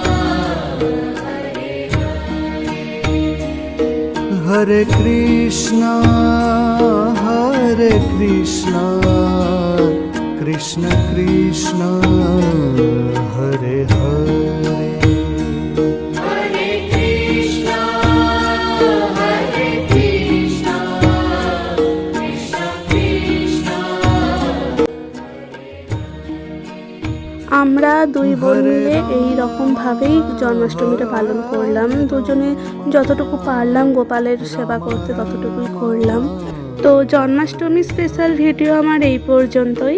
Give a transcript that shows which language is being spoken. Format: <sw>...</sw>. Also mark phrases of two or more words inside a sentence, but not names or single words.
<sa>Hare Krishna, Krishna Krishna, Hare Hare. Hare Krishna, Krishna Krishna,</sa> <bn>আমরা দুই বোন মিলে এই রকমভাবেই জন্মাষ্টমীটা পালন করলাম। দুজনে যতটুকু পারলাম গোপালের সেবা করতে ততটুকুই করলাম। তো জন্মাষ্টমী স্পেশাল ভিডিও আমার এই পর্যন্তই।</bn>